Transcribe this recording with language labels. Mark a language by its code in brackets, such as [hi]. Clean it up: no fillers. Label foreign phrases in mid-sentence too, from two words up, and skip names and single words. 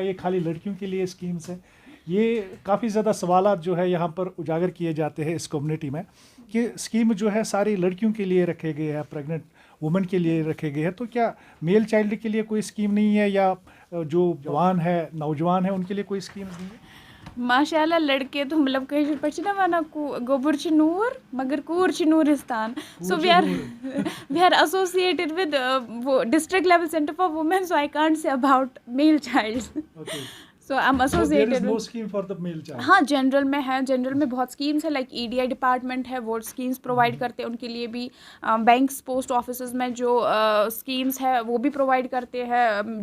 [hi] ये खाली लड़कियों के लिए स्कीम्स है? ये काफ़ी ज़्यादा सवालात जो है यहाँ पर उजागर किए जाते हैं इस कम्युनिटी में कि स्कीम जो है सारी लड़कियों के लिए रखे गए हैं, [en] pregnant women [hi] के लिए रखे गए हैं, तो क्या [en] male child [hi] के लिए कोई स्कीम नहीं है या जो जवान है, नौजवान है, उनके लिए कोई स्कीम्स नहीं है? माशाल्लाह, लड़के तो मतलब कहीं पर [ks] ना माना गोबर छ नूर मगर कूर छ नूरिस्तान। [en] so we are associated with the district level centre for women, so I can't say about male child. so I am associated no scheme for the male child. [hi] हाँ, जनरल में है, जनरल में बहुत स्कीम्स है, लाइक EDI डिपार्टमेंट है वो स्कीम्स प्रोवाइड करते हैं उनके लिए भी। बैंक्स, [en] post office [hi] में जो स्कीम्स है वो भी प्रोवाइड करते हैं।